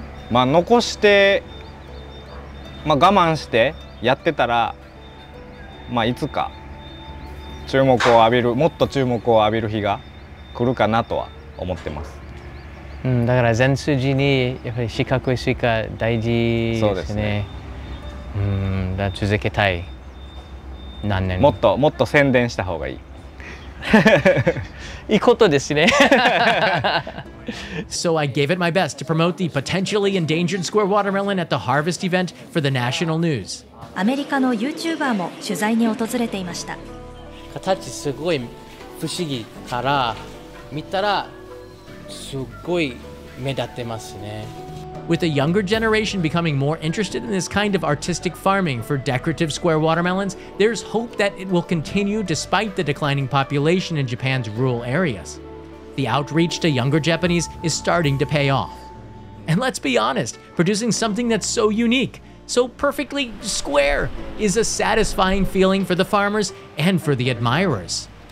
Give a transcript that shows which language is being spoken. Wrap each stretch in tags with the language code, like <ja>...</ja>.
<ja>まあ残して、まあ、我慢してやってたら、まあ、いつか注目を浴びる、もっと注目を浴びる日が来るかなとは思ってます。だから全筋にやっぱり四角いスイカ大事ですね。そうですね。だから続けたい。何年もっと宣伝した方がいい。いいことですね。</ja> <en>So I gave it my best to promote the potentially endangered square watermelon at the harvest event for the national news.</en> <ja>アメリカの YouTuber も取材に訪れていました。形すごい不思議から見たらすごい目立ってますね。</ja> <en>With the younger generation becoming more interested in this kind of artistic farming for decorative square watermelons, there's hope that it will continue despite the declining population in Japan's rural areas. The outreach to younger Japanese is starting to pay off. And let's be honest, producing something that's so unique, so perfectly square, is a satisfying feeling for the farmers and for the admirers.</en>